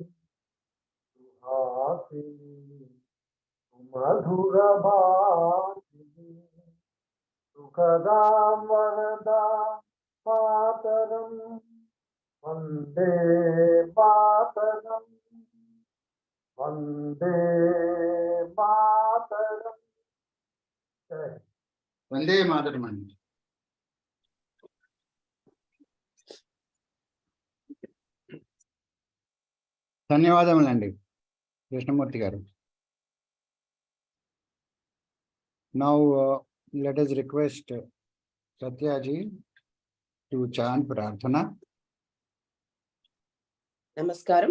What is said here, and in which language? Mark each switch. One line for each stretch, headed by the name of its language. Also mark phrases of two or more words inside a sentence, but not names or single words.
Sanskrit: सुहासिनी मधुर भाषिणी सुखदां वरदां मातरम् वन्दे मातरम् वन्दे मातरम्. वन्दे मातरम्.
Telugu: ధన్యవాదములండి కృష్ణమూర్తి గారు.
English: Now let us request Satyaji to chant Prarthana. Namaskaram.